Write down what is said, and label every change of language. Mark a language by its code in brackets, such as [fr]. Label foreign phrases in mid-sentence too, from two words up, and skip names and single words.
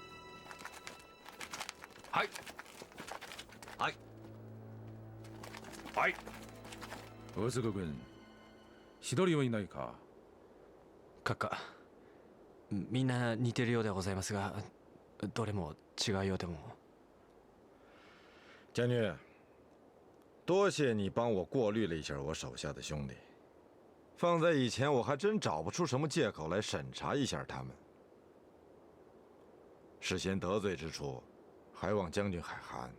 [ja] はい。はい。はい。大塚君、一人はいないか？閣下、みんな似てるようでございますが、どれも違うようでも。 [zh] 将军。多谢你帮我过滤了一下我手下的兄弟，放在以前我还真找不出什么借口来审查一下他们。事先得罪之处，还望将军海涵。